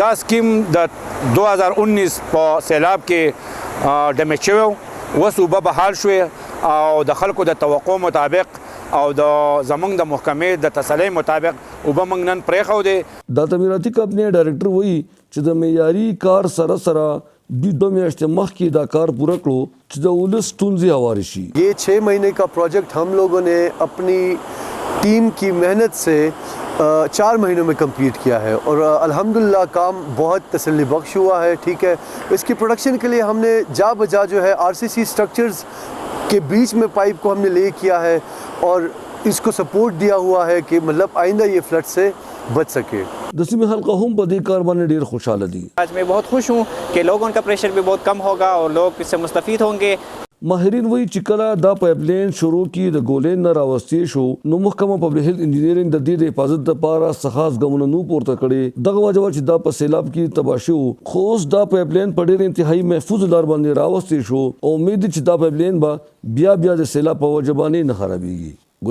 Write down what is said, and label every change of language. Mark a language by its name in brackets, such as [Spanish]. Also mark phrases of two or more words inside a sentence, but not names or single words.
[Pashto] دا سکیم د 2019 په سیلاب کې ډیمیج شوی اوس اوبه بحال شوې او د خلکو د توقع مطابق او د زمونږ د محکمې د تسلۍ مطابق اوبه موږ نن پرېښودې. د تعمیراتي کمپنۍ ډایرکټر وایي چې د معیاري کار سره سره دوی 2 میاشتې مخکې دا کار پوره کړو چې د ولس ستونزې هوارې شي. [Urdu] یہ 6 مہینے کا پروجیکٹ ہم لوگوں نے اپنی ٹیم کی محنت سے 4 مہینوں میں کمپلیٹ کیا ہے اور الحمدللہ کام بہت تسلی بخش ہوا ہے. ٹھیک ہے، اس کی پروڈکشن کے لیے ہم نے جا بجا جو ہے [English] RCC structures [Urdu] کے بیچ میں پائپ کو ہم نے لے کیا ہے اور اس کو سپورٹ دیا ہوا ہے کہ مطلب آئندہ یہ فلڈ سے بچ سکے. [Pashto] د سیمې خلک هم په دې کار باندې ډېر خوشحاله دي. [Urdu] آج میں بہت خوش ہوں کہ لوگوں کا پریشر بھی بہت کم ہوگا اور لوگ اس سے مستفید ہوں گے. [Pashto] ماهرین وایي چې کله دا پایپ لین شروع کی د ګولین نه راوستې شو نو محکمه پبلک هیلث انجینیرینګ د دې د حفاظت لپاره څه خاص ګامونه نو پورته کړي. دغه وجه چې دا په سیلاب کې تباه شو خو اوس دا پایپ لین په ډېر انتهایی محفوظ لار باندې راوستې شو او امید چې دا پایپ لین به بیا د سیلاب په وجه باندې نه خرابېږي.